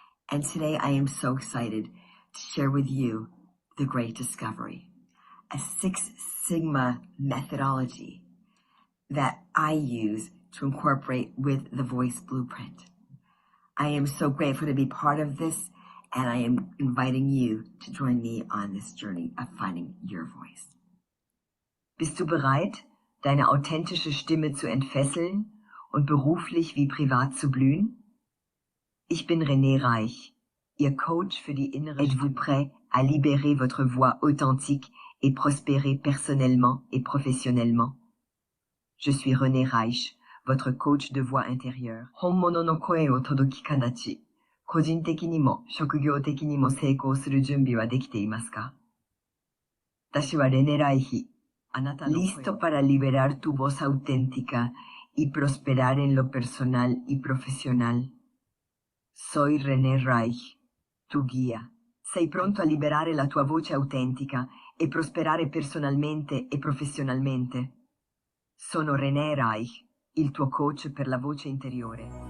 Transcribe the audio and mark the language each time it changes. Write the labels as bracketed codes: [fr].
[en] And today I am so excited to share with you the great discovery, a Six Sigma methodology that I use to incorporate with the voice blueprint. I am so grateful to be part of this, and I am inviting you to join me on this journey of finding your voice. [de] Bist du bereit, deine authentische Stimme zu entfesseln und beruflich wie privat zu blühen? Ich bin Renee Reich, Ihr Coach für die innere Stimme. [fr] Êtes-vous prêt à libérer votre voix authentique et prospérer personnellement et professionnellement? Je suis Renee Reisch, votre coach de voix intérieure. [ja] 本物の声を届きかなち、個人的にも職業的にも成功する準備はできていますか？私はレネライヒ。 [es] Listo para liberar tu voz auténtica y prosperar en lo personal y profesional. Soy Renee Reich, tu guía. [it] Sei pronto a liberare la tua voce autentica e prosperare personalmente e professionalmente? Sono Renee Reich, il tuo coach per la voce interiore.